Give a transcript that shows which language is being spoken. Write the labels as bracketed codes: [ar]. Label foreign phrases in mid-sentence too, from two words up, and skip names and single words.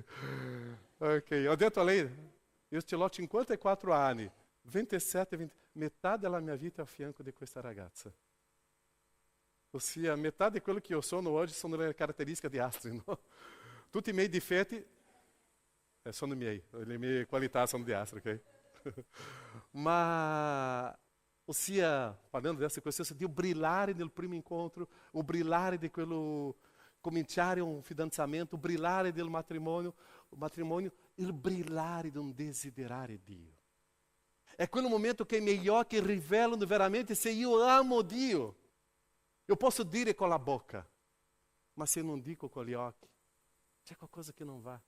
[it] Ok, ho detto a lei, io ce l'ho 54 anni, 27, metà della mia vita a fianco di questa ragazza. Ossia, metà di quello che io sono oggi sono le caratteristiche di Astrid, no? Tutti i miei difetti sono miei, le mie qualità sono di Astrid, ok? Ma, ossia, parlando [pt] dessa coisa de brilhar no primo encontro, [it] o brilhar de quello cominciare un fidanzamento, o brilhar del matrimonio, il brillare di un desiderare Dio. È quel momento che i miei occhi rivelano veramente se io amo Dio. [pt] Eu posso [it] dire con la bocca, ma se eu non dico con gli occhi, c'è qualcosa che non va.